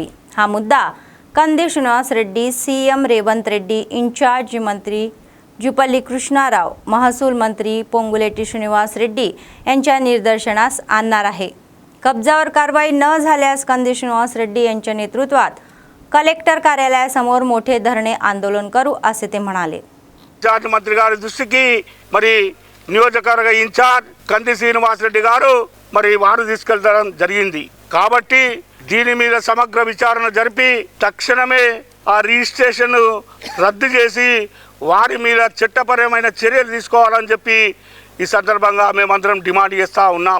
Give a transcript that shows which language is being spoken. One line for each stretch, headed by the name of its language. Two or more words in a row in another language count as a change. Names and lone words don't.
Marathi: हा मुद्दा कंदी श्रीनिवास रेड्डी, CM रेवंत रेड्डी, इन्चार्ज मंत्री जुपल्ली कृष्णाराव, महसूल मंत्री पोंगुलेटी श्रीनिवास रेड्डी यांच्या निदर्शनास आणणार आहे. कब्जावर कारवाई न झाल्यास कंदी श्रीनिवास रेड्डी यांच्या नेतृत्वात कलेक्टर कार्यालयासमोर मोठे धरणे आंदोलन करू, असे ते म्हणाले.
Telugu: ఇన్ఛార్జ్ మంత్రి గారి దృష్టికి మరి నియోజకవర్గ ఇన్ఛార్జ్ కంది శ్రీనివాసరెడ్డి గారు మరి వారు తీసుకెళ్లడం జరిగింది. కాబట్టి దీని మీద సమగ్ర విచారణ జరిపి తక్షణమే ఆ రిజిస్ట్రేషన్ రద్దు చేసి వారి మీద చట్టపరమైన చర్యలు తీసుకోవాలని చెప్పి ఈ సందర్భంగా మేమందరం డిమాండ్ చేస్తూ ఉన్నాం.